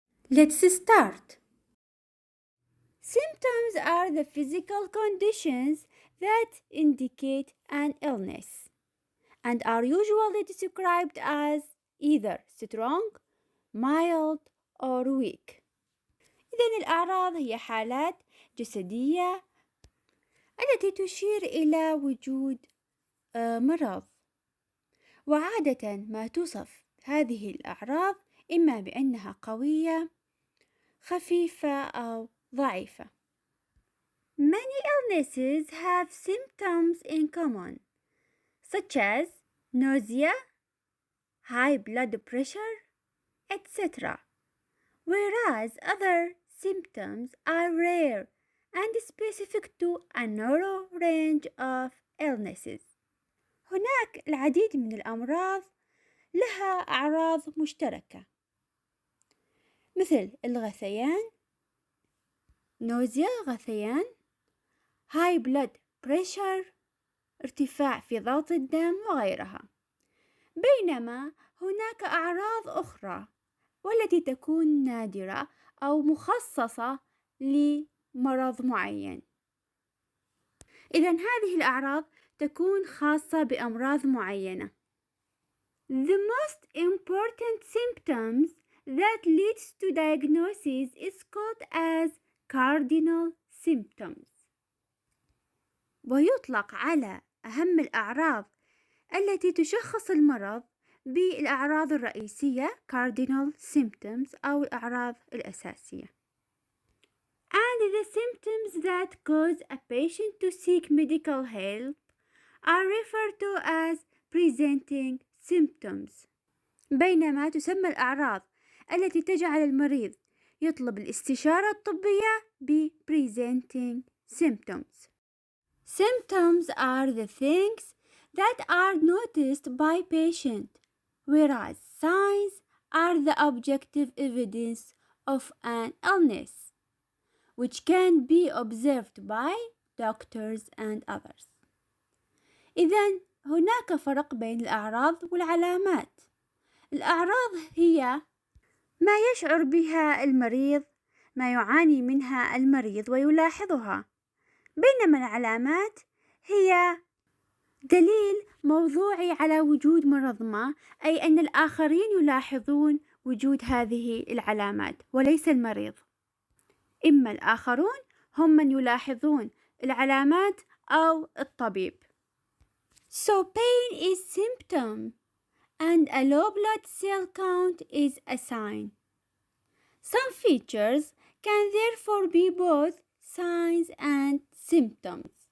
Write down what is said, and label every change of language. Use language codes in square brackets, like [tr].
[en] Let's start. Symptoms are the physical conditions that indicate an illness and are usually described as either strong, mild, or weak. [ar] إذن الأعراض هي حالات جسدية التي تشير إلى وجود مرض، وعادة ما توصف هذه الأعراض إما بأنها قوية، خفيفة أو ضعيفة. [en] Many illnesses have symptoms in common, such as nausea, high blood pressure, etc., whereas other symptoms are rare and specific to a narrow range of illnesses. [ar] هناك العديد من الأمراض لها أعراض مشتركة مثل الغثيان، نوزيا غثيان، [en] high blood pressure [ar] ارتفاع في ضغط الدم وغيرها. بينما هناك أعراض أخرى والتي تكون نادرة أو مخصصة لمرض معين. إذن هذه الأعراض تكون خاصة بأمراض معينة. [en] The most important symptoms that leads to diagnosis is called as cardinal symptoms. [ar] ويطلق على أهم الأعراض التي تشخص المرض بالأعراض الرئيسية cardinal symptoms أو الأعراض الأساسية. [en] And the symptoms that cause a patient to seek medical help are referred to as presenting symptoms. [ar] بينما تسمى الأعراض التي تجعل المريض يطلب الاستشارة الطبية ب presenting symptoms. [en] Symptoms are the things that are noticed by patient, whereas signs are the objective evidence of an illness, which can be observed by doctors and others. [ar] إذن هناك فرق بين الأعراض والعلامات. الأعراض هي ما يشعر بها المريض، ما يعاني منها المريض ويلاحظها، بينما العلامات هي دليل موضوعي على وجود مرض ما، أي أن الآخرين يلاحظون وجود هذه العلامات وليس المريض. إما الآخرون هم من يلاحظون العلامات أو الطبيب. [en] So pain is symptom and a low blood cell count is a sign. Some features can therefore be both signs and symptoms.